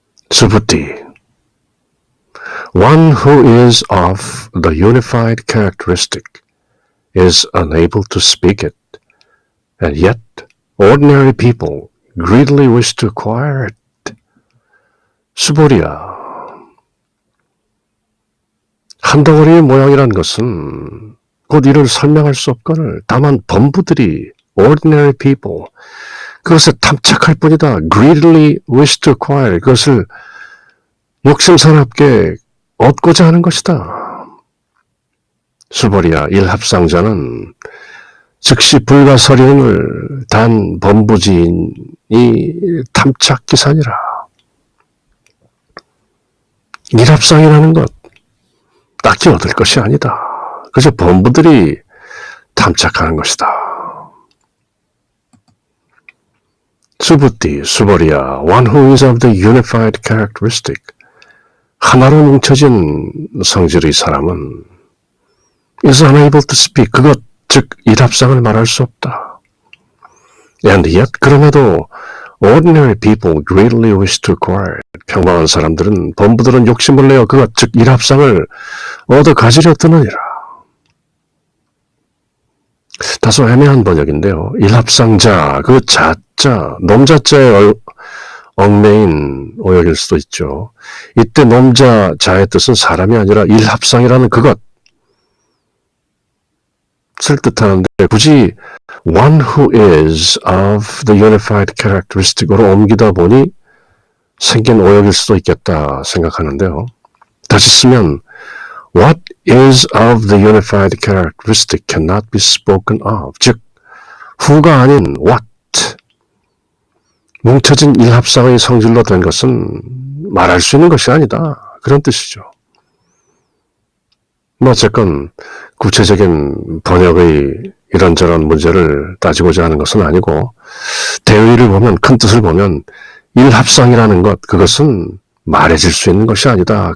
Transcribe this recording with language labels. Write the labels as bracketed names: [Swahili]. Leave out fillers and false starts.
[English] 수부티, one who is of the unified characteristic is unable to speak it, and yet ordinary people greedily wish to acquire it. [Korean] 수보리야, 한 덩어리의 모양이란 것은 곧 이를 설명할 수 없거늘 다만 범부들이 [English] ordinary people [Korean] 그것을 탐착할 뿐이다. [English] greedily wish to acquire [Korean] 그것을 욕심사납게 얻고자 하는 것이다. 수보리야, 일합상자는 즉시 불가서림을 단 범부지인이 탐착기산이라. 일합상이라는 것 딱히 얻을 것이 아니다. 그저 범부들이 탐착하는 것이다. [English] 수부티, 수보리야, one who is of the unified characteristic. [Korean] 하나로 뭉쳐진 성질의 사람은 [English] is unable to speak. [Korean] 그것, 즉 일합상을 말할 수 없다. [English] And yet, [Korean] 그럼에도 [English] ordinary people greatly wish to acquire. [Korean] 평범한 사람들은, 범부들은 욕심을 내어 그것, 즉 일합상을 얻어 가지려 드느니라. 다소 애매한 번역인데요. 일합상자, 그 자자, 놈자자의 얽매인 오역일 수도 있죠. 이때 놈자자의 뜻은 사람이 아니라 일합상이라는 그것 쓸 뜻하는데 굳이 [English] one who is of the unified characteristic [Korean] 으로 옮기다 보니 생긴 오역일 수도 있겠다 생각하는데요. 다시 쓰면 [English] what is of the unified characteristic cannot be spoken of. [Korean] 즉 who가 아닌 what, 뭉쳐진 일합상의 성질로 된 것은 말할 수 있는 것이 아니다. 그런 뜻이죠. 어쨌건 구체적인 번역의 이런저런 문제를 따지고자 하는 것은 아니고 대의를 보면, 큰 뜻을 보면 일합상이라는 것, 그것은 말해질 수 있는 것이 아니다.